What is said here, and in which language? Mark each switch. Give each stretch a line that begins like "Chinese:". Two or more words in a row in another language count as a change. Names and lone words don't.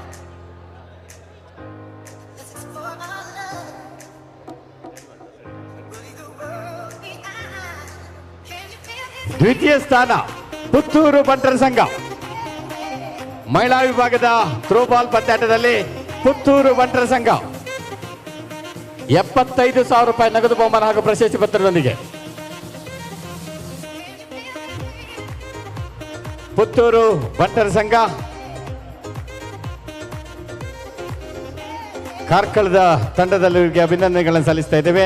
Kannada: ದ್ವಿತೀಯ ಸ್ಥಾನ ಪುತ್ತೂರು ಬಂಟರ ಸಂಘ. ಮಹಿಳಾ ವಿಭಾಗದ ಥ್ರೋಬಾಲ್ ಪಂದ್ಯಾಟದಲ್ಲಿ ಪುತ್ತೂರು ಬಂಟರ ಸಂಘ 75,000 ರೂಪಾಯಿ ನಗದು ಬಹುಮಾನ ಹಾಗೂ ಪ್ರಶಸ್ತಿ ಪತ್ರದೊಂದಿಗೆ. ಪುತ್ತೂರು ಬಂಟರ ಸಂಘ ಕಾರ್ಕಳದ ತಂಡದಲ್ಲಿ ಅಭಿನಂದನೆಗಳನ್ನು ಸಲ್ಲಿಸ್ತಾ ಇದ್ದೇವೆ.